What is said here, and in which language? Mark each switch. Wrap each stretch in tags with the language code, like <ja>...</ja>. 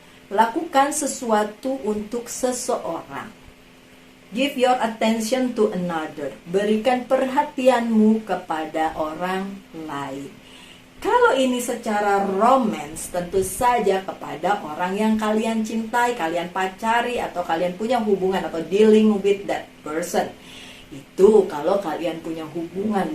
<id>Lakukan sesuatu untuk seseorang.</id> <en>Give your attention to another.</en> <id>Berikan perhatianmu kepada orang lain. Kalau ini secara romance, tentu saja kepada orang yang kalian cintai, kalian pacari, atau kalian punya hubungan atau</id> <en>dealing with that person.</en> <id>Itu kalau kalian punya hubungan.</id>